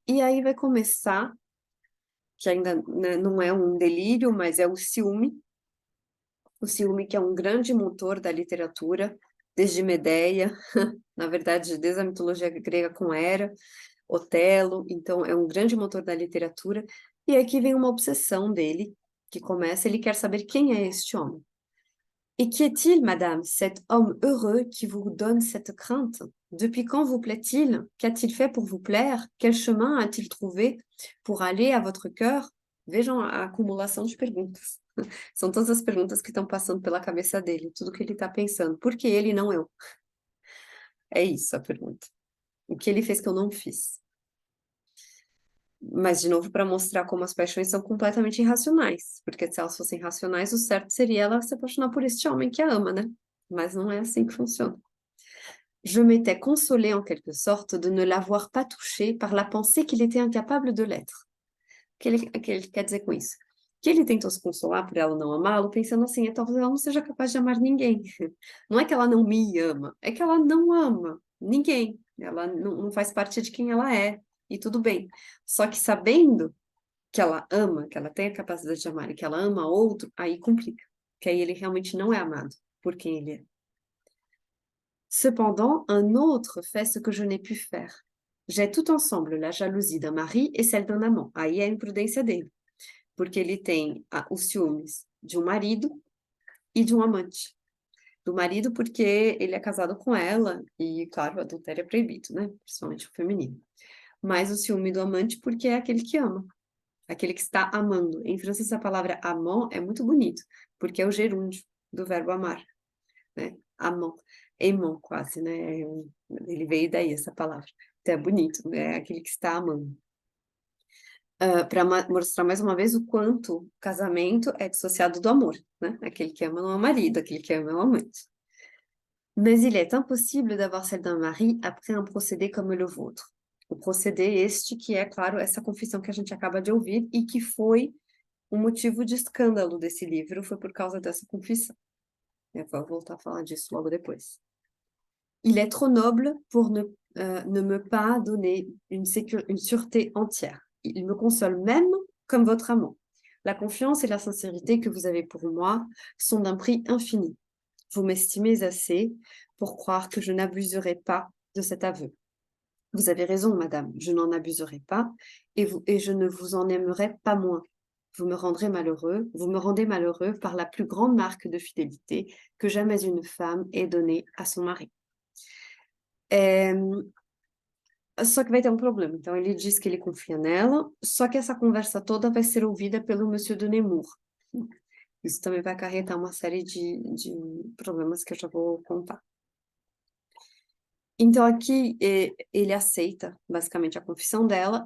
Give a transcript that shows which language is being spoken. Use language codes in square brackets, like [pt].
[pt] E aí vai começar, que ainda, né, não é um delírio, mas é o ciúme que é um grande motor da literatura, desde Medeia, na verdade, desde a mitologia grega com Hera, Otelo, então é um grande motor da literatura, e aqui vem uma obsessão dele, que começa, ele quer saber quem é este homem. [fr] Et qui est-il, madame, cet homme heureux qui vous donne cette crainte? Depuis quand vous plaît-il? Qu'a-t-il fait pour vous plaire? Quel chemin a-t-il trouvé pour aller à votre cœur? [pt] Vejam a acumulação de perguntas. São todas as perguntas que estão passando pela cabeça dele, tudo que ele está pensando. Por que ele, não eu? É isso a pergunta. O que ele fez que eu não fiz? Mas, de novo, para mostrar como as paixões são completamente irracionais. Porque se elas fossem racionais, o certo seria ela se apaixonar por este homem que a ama, né? Mas não é assim que funciona. [fr] Je m'étais consolée en quelque sorte de ne l'avoir pas touché par la pensée qu'il était incapable de l'être. [pt] O que ele quer dizer com isso? Que ele tentou se consolar por ela não amá-lo, pensando assim, talvez ela não seja capaz de amar ninguém. Não é que ela não me ama, é que ela não ama ninguém. Ela não faz parte de quem ela é, e tudo bem. Só que sabendo que ela ama, que ela tem a capacidade de amar e que ela ama outro, aí complica. que aí ele realmente não é amado por quem ele é. [fr] Cependant, un autre fait ce que je n'ai pu faire. J'ai tout ensemble la jalousie d'un mari et celle d'un amant. [pt] Aí é a imprudência dele, porque ele tem os ciúmes de um marido e de um amante. Do marido porque ele é casado com ela, e claro, o adultério é proibido, né? Principalmente o feminino. Mas o ciúme do amante porque é aquele que ama, aquele que está amando. Em francês, a palavra amant é muito bonito, porque é o gerúndio do verbo amar, né? Amant, aimant quase, né? Ele veio daí, essa palavra. Então é bonito, né? É aquele que está amando. Para mostrar mais uma vez o quanto o casamento é dissociado do amor, né? Aquele que ama não é o marido, aquele que ama é o amante. [fr] Mais il est impossible d'avoir celle d'un mari après un procédé comme le vôtre. [pt] O procédé este que é, claro, essa confissão que a gente acaba de ouvir e que foi o motivo de escândalo desse livro, foi por causa dessa confissão. Eu vou voltar a falar disso logo depois. [fr] Il est trop noble pour ne me pas donner une sûreté entière. Il me console même comme votre amant. La confiance et la sincérité que vous avez pour moi sont d'un prix infini. Vous m'estimez assez pour croire que je n'abuserai pas de cet aveu. Vous avez raison, madame, je n'en abuserai pas et je ne vous en aimerai pas moins. Vous me rendez malheureux par la plus grande marque de fidélité que jamais une femme ait donnée à son mari. [pt] Só que vai ter um problema. Então, ele diz que ele confia nela, só que essa conversa toda vai ser ouvida pelo Monsieur de Nemours. Isso também vai acarretar uma série de problemas que eu já vou contar. Então, aqui, ele aceita, basicamente, a confissão dela.